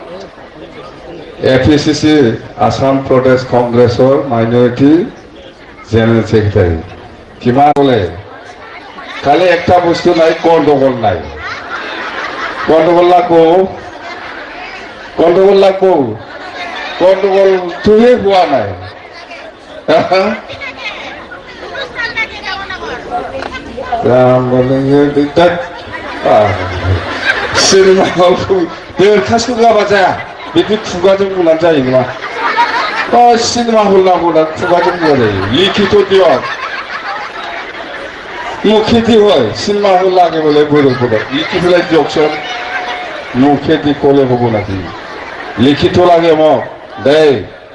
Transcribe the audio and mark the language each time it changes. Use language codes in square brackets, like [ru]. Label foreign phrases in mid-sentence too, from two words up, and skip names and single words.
[as] APCC আসাম প্ৰদেশ কংগ্ৰেছৰ মাইনৰিটি জেনেৰেল ছেক্ৰেটাৰী কিমান বোলে খালি একটা বস্তু নাই গণ্ডগোল নাই গণ্ডগোল গণ্ডগোলটোহে হোৱা নাই [brx] सिनेमा देरखासखौ गाबा जाया बिदि खुगाजों बुंनानै जायो नङा। सिनेमा हल नांगौ ना खुगाजों बुंनाय जायो [as] লিখিত দিয়ক মুখে দি হয় সিনেমা হল লাগে বলে বড় লিখি পেলাই দিয়কচোন মুখে দি ক'লে হ'ব নাকি লিখিত লাগে মোক দেই